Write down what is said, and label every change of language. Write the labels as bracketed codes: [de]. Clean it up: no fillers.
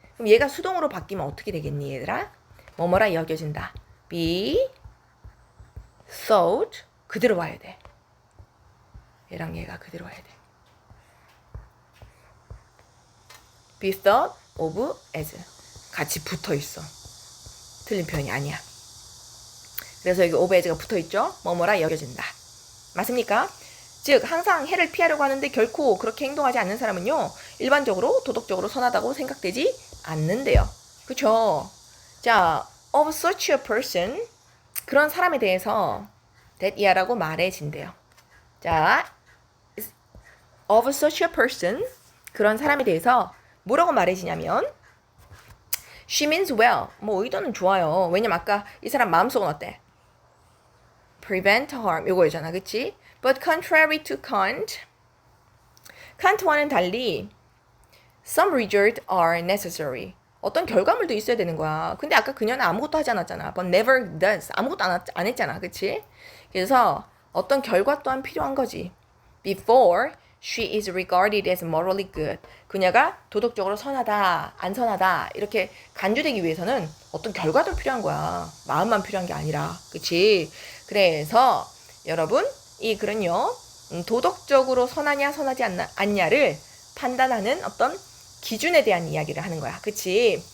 [ko] 그럼 얘가 수동으로 바뀌면 어떻게 되겠니 얘들아? 뭐뭐라 여겨진다. be thought 그대로 와야 돼. 얘랑 얘가 그대로 와야 돼. be thought of as 같이 붙어 있어. 틀린 표현이 아니야. 그래서 여기 of as가 붙어 있죠. 뭐뭐라 여겨진다. 맞습니까? 즉 항상 해를 피하려고 하는데 결코 그렇게 행동하지 않는 사람은요. 일반적으로 도덕적으로 선하다고 생각되지 않는데요. 그쵸? 자, [en] of such a person [ko] 그런 사람에 대해서 that 이하라고 말해진대요. [en] 자, of such a person [ko] 그런 사람에 대해서 뭐라고 말해지냐면 [en] she means well. [ko] 뭐 의도는 좋아요. 왜냐면 아까 이 사람 마음속은 어때? [en] prevent harm [ko] 이거잖아. 그치? [en] But contrary to Kant [ko] 칸트와는 달리 [en] some results are necessary. [ko] 어떤 결과물도 있어야 되는 거야. 근데 아까 그녀는 아무것도 하지 않았잖아. [en] But never does. [ko] 아무것도 안 했잖아. 그치? 그래서 어떤 결과 또한 필요한 거지. [en] Before she is regarded as morally good. [ko] 그녀가 도덕적으로 선하다, 안 선하다 이렇게 간주되기 위해서는 어떤 결과도 필요한 거야. 마음만 필요한 게 아니라. 그치? 그래서 여러분 이 글은요. 도덕적으로 선하냐 선하지 않냐를 판단하는 어떤 기준에 대한 이야기를 하는 거야. 그치?